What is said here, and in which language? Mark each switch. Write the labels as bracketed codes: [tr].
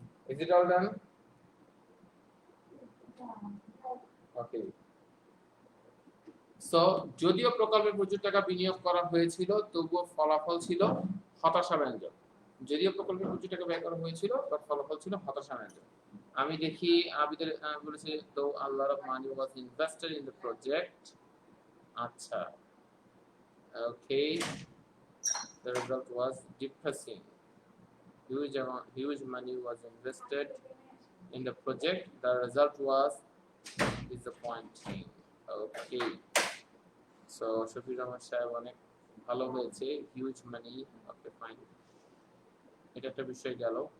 [en] Is it all done? Okay. [bn] So, যদিও প্রকল্পে প্রচুর টাকা বিনিয়োগ করা হয়েছিল তবুও ফলাফল ছিল হতাশাব্যঞ্জক। যদিও প্রকল্পে প্রচুর টাকা ব্যয় করা হয়েছিল বাট ফলাফল ছিল হতাশাব্যঞ্জক। আমি দেখি আবিদের বলেছে তো [en] a lot of money was invested in the project. [bn] আচ্ছা, [en] okay, the result was depressing. Huge money was invested in the project. The result was disappointing. Okay, so Shafir Ahmad Shah [bn] অনেক ভালো হয়েছে, [en] Huge money. [bn] Okay fine, এটা একটা বিষয় গেল।